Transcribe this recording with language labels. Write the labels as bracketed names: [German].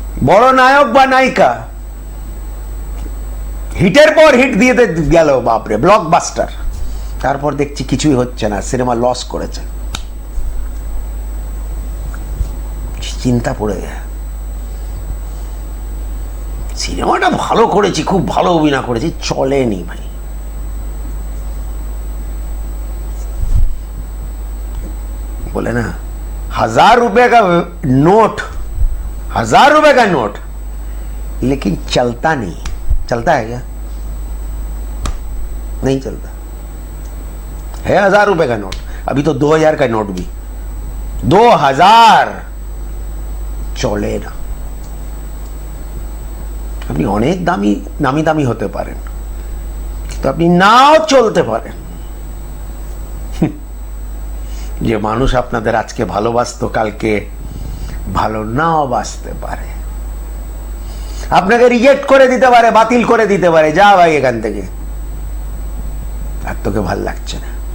[Bangla] বড় নায়ক বা নায়িকা হিটের পর হিট দিয়ে গেল, বাপরে ব্লকবাস্টার, তারপর দেখছি কিছুই হচ্ছে না, সিনেমা লস করেছে, চিন্তা পড়ে যায়। সিনেমাটা ভালো করেছি, খুব ভালো অভিনয় করেছি, চলেনি ভাই। [Hindi] बोले ना 1000 रुपए का नोट, 1000 रुपए का नोट, लेकिन चलता नहीं। चलता है क्या? नहीं चलता है। 1000 रुपए का नोट, अभी तो 2000 का नोट भी 2000 [Bangla] চলে না। আপনি অনেক দামি নামি দামি হতে পারেন, তো আপনি নাও চলতে পারেন। যে মানুষ আপনাদের আজকে ভালোবাসতো কালকে ভালো নাও বাসতে পারে, আপনাকে রিজেক্ট করে দিতে পারে, বাতিল করে দিতে পারে, যা ভাই এখান থেকে, আর তোকে ভাল লাগছে না।